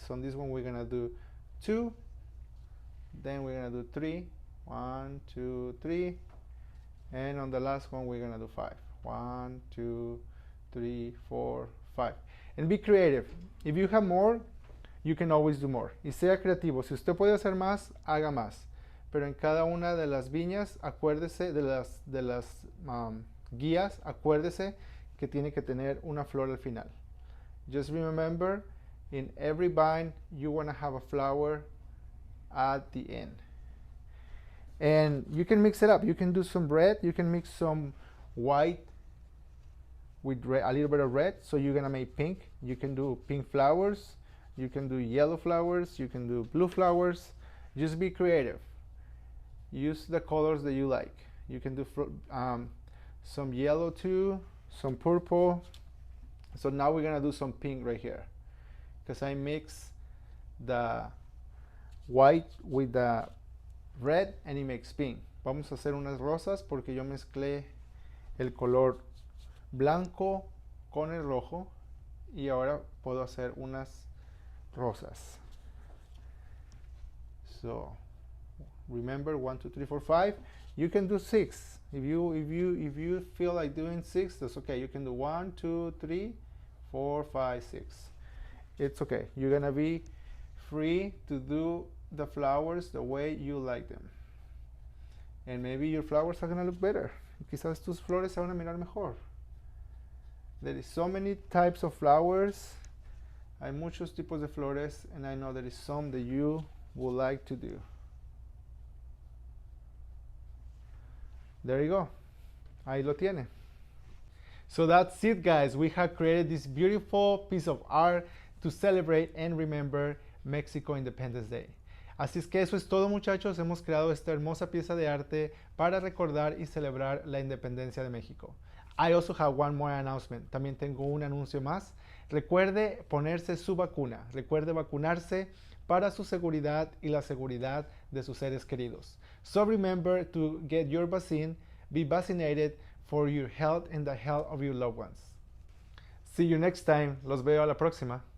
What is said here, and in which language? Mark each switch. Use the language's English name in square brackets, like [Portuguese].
[English] So on this one we're gonna do 2. Then we're gonna do 3. 1, 2, 3. And on the last one we're gonna do 5. 1, 2, 3, 4, 5. And be creative. If you have more, you can always do more. [Spanish] Y sea creativo. Si usted puede hacer más, haga más. Pero en cada una de las viñas, acuérdese de las guías, acuérdese que tiene que tener una flor al final. [English] Just remember, in every vine, you want to have a flower at the end. And you can mix it up. You can do some red. You can mix some white with red, a little bit of red. So you're going to make pink. You can do pink flowers. You can do yellow flowers. You can do blue flowers. Just be creative. Use the colors that you like. You can do some yellow too, some purple. So now we're gonna do some pink right here, because I mix the white with the red and it makes pink. [Spanish] Vamos a hacer unas rosas porque yo mezclé el color blanco con el rojo y ahora puedo hacer unas rosas. [English] So remember 1, 2, 3, 4, 5. You can do 6. If you feel like doing 6, that's okay. You can do 1, 2, 3, 4, 5, 6. It's okay. You're gonna be free to do the flowers the way you like them. And maybe your flowers are gonna look better. [Spanish] Quizás tus flores se van a mirar mejor. [English] There is so many types of flowers. [Spanish] Hay muchos tipos de flores, [English] and I know there is some that you would like to do. There you go. [Spanish] Ahí lo tiene. [English] So that's it, guys. We have created this beautiful piece of art to celebrate and remember Mexico Independence Day. [Spanish] Así es que eso es todo, muchachos. Hemos creado esta hermosa pieza de arte para recordar y celebrar la independencia de México. [English] I also have one more announcement. [Spanish] También tengo un anuncio más. Recuerde ponerse su vacuna. Recuerde vacunarse para su seguridad y la seguridad de sus seres queridos. [English] So remember to get your vaccine, be vaccinated for your health and the health of your loved ones. See you next time. [Spanish] Los veo a la próxima.